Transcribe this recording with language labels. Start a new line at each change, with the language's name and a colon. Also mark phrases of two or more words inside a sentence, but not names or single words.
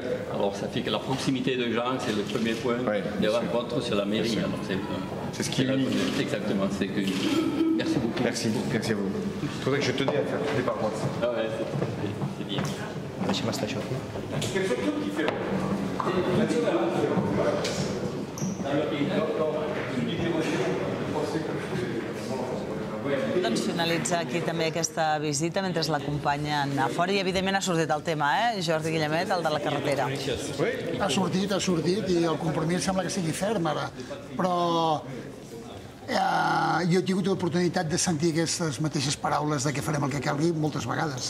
French: Alors ça fait que la proximité de gens, c'est le premier point de rencontre sur la mairie. C'est ce qui est unique. Exactement, c'est que. Merci beaucoup. Merci à vous. C'est pour ça que je tenais à faire tourner par moi. Ah ouais, c'est bien. Quel photo qui fait
Catalan: Doncs finalitza aquí també aquesta visita mentre l'acompanyen a fora i evidentment ha sortit el tema, Jordi Guillemet, el de la carretera. Ha sortit i el compromís sembla que sigui ferm ara, però jo he tingut l'oportunitat de sentir aquestes mateixes paraules de que farem el que calgui moltes vegades.